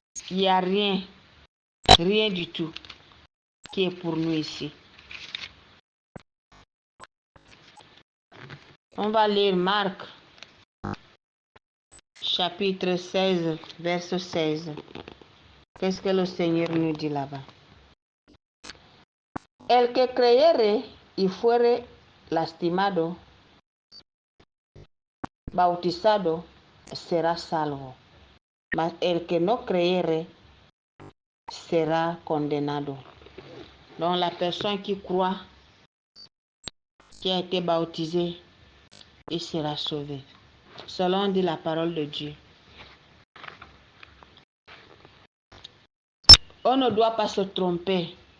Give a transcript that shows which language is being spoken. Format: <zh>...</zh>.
<fr>Il n'y a rien du tout qui est pour nous ici. On va lire Marc, chapitre 16, verset 16. Qu'est-ce que le Seigneur nous dit là-bas?</fr> <es>El que creyere y fuere lastimado, bautizado, será salvo. Mas el que no creyere sera condenado.</es> <fr>Donc la personne qui croit, qui a été baptisée, il sera sauvé. Selon dit la parole de Dieu. On ne doit pas se tromper.</fr>